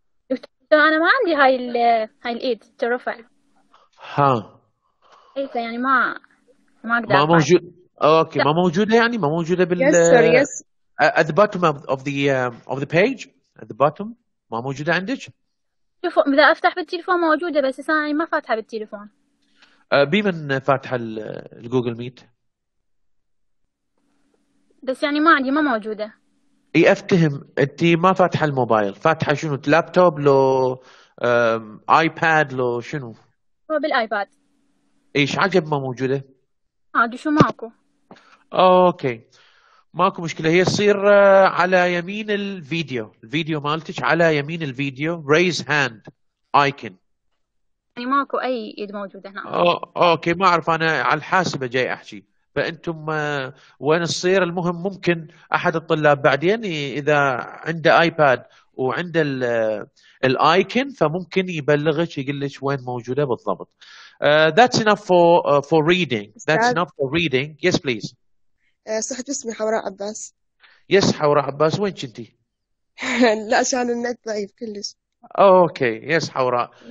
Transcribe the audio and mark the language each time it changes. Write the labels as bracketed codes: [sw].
[ar] دكتور أنا ما عندي هاي الإيد ترفع. ها. إيه يعني ما أقدر ما أرفع. موجود. اوكي ما موجودة، يعني ما موجودة بال [en] Yes sir, yes. at the bottom of the page at the bottom [ar] ما موجودة عندك؟ شوفوا إذا أفتح بالتليفون موجودة، بس أنا ما فاتحة بالتليفون. بمن فاتحة الجوجل ميت؟ بس يعني ما عندي، ما موجودة. اي افتهم، انت ما فاتحة الموبايل، فاتحة شنو؟ لابتوب لو ايباد لو شنو؟ هو بالآيباد. ايش عجب ما موجودة؟ عادي شو ماكو. اوكي ماكو مشكلة، هي تصير على يمين الفيديو مالتك، على يمين الفيديو [en] raise hand icon. [ar] يعني ماكو أي إيد موجودة هنا. اوكي ما اعرف، انا على الحاسبة جاي احكي، فانتم وين تصير. المهم ممكن احد الطلاب بعدين اذا عنده ايباد وعنده الايكون فممكن يبلغك يقول لك وين موجودة بالضبط. [en] That's enough for reading. That's enough for reading. Yes please. [ar] صحت اسمي حوراء عباس. يس حوراء عباس، وين كنتي؟ لا عشان النت ضعيف كلش. [en] Okay, yes حوراء.